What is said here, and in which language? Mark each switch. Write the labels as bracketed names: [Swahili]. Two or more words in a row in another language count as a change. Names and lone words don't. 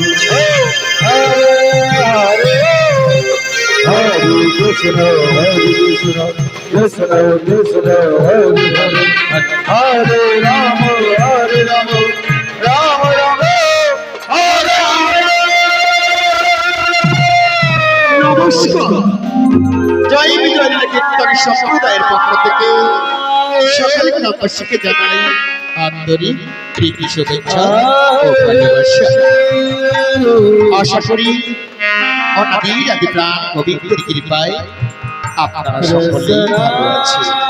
[Sanskrit] Hare Krishna Krishna Krishna Hare Hare Hare Rama Rama Rama Hare Hare [Bangla] নমস্কার। জয় বিজয় কীর্তন সম্প্রদায়ের পক্ষ থেকে সকল গ্রামবাসীকে জানাই আন্তরিক প্রীতি শুভেচ্ছা ও ভালোবাসা। আশা করি অনাদির আদি প্রাণ গোবিন্দের কৃপায় আপনারা সকলেই ভালো আছেন।